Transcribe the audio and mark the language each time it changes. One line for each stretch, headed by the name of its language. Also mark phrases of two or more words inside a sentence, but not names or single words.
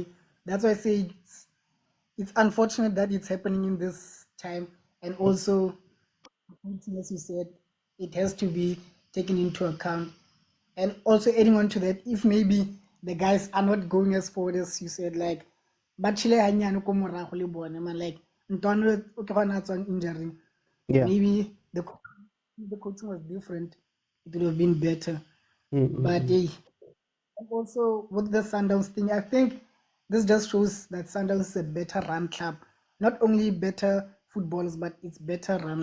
English: That's why I say it's unfortunate that it's happening in this time, and also, as you said, it has to be taken into account. And also adding on to that, if maybe the guys are not going as forward as you said, like, but
Southern Sotho: Chile hanyane ko morago le bone,
English: man, like,
Southern Sotho: ntwana o ke gona tswang
English: injury. Yeah. Maybe the coaching was different, it would have been better. But also with the Sundowns thing, I think this just shows that Sundowns is a better run club. Not only better footballers, but it's better run.